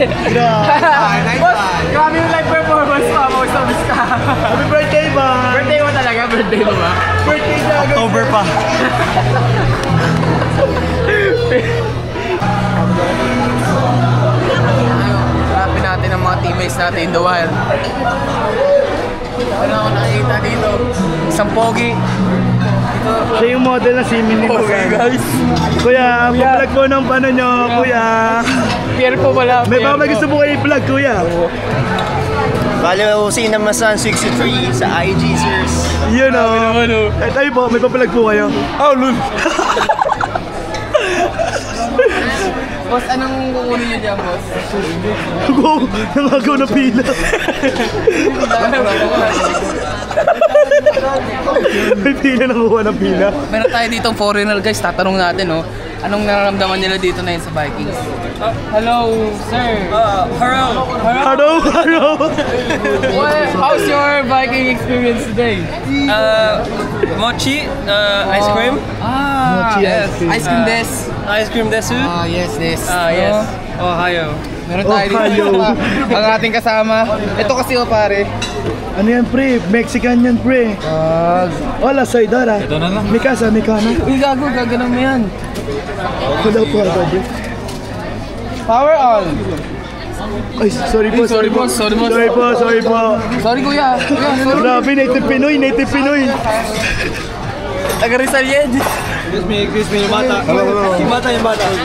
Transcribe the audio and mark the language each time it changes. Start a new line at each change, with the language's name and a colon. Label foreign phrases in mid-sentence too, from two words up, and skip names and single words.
Filipino: Boss, grabe yung live performance mo. Mag-service ka.
English: Happy birthday,
Filipino: ba? Birthday mo talaga? Birthday mo ba? Birthday na October pa. Hanapin natin ang mga teammates natin
English: in the wild.
Filipino: Wala ako nakikita dito. Isang pogi. Siya yung model na si Minnie Masan. Guys. Kuya, pa-vlog po ng paano nyo, kuya. Pierre po pala. May baka gusto po kayo i-vlog, kuya. Follow Cinemasan 63 sa IG, sirs. Yun o. Eh, tayo po, may pa-vlog po kayo. Oh, lul. Boss, anong kukunin nyo dyan, boss? Go! Nangagaw na pila. May pila na kuha ng pila. Meron tayo ditong foreigner guys, tatanong natin oh. Anong nararamdaman nila dito na yun sa Vikings?
English: Hello, sir. Hello! How's your Viking experience today? Mochi, ice cream. Mochi Yes. ice cream. Ice cream des. Ice cream desu. Yes, des. Yes. Ohio.
Filipino: Meron tayo dito ang ating kasama. Ito kasi oh pare. Ano yan, pre? Mexican yan, pre.
Spanish: Hola, soy Dora. Mi casa, mi cana.
Filipino: Uy, gaganon mo yan. Hello po, pre.
English: Power on.
Filipino: Ay, sorry po. Sorry po. Sorry po. Sorry kuya. Sorry. Grabe, native Pinoy. Taga Rizal yan.
English: Excuse me,
Filipino: yung bata. Yung bata.